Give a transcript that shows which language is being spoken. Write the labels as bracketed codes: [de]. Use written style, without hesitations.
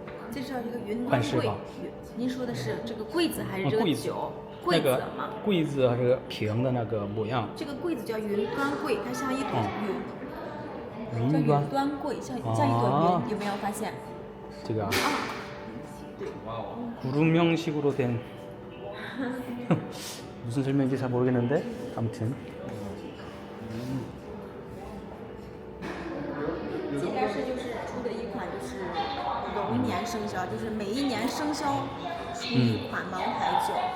[zh] 这是一个云端柜款式吧。您说的是这个柜子还是这个柜子酒？那个吗？柜子还是平的那个模样。这个柜子叫云端柜，它像一朵云。叫云端。云端柜，像一朵云，有没有发现？这个啊。对。 [ko] 구름 형식으로 된 무슨 설명인지 잘 모르겠는데 아무튼 [zh] 这边是就是出的一款就是龙年生肖，就是每一年生肖出一款茅台酒。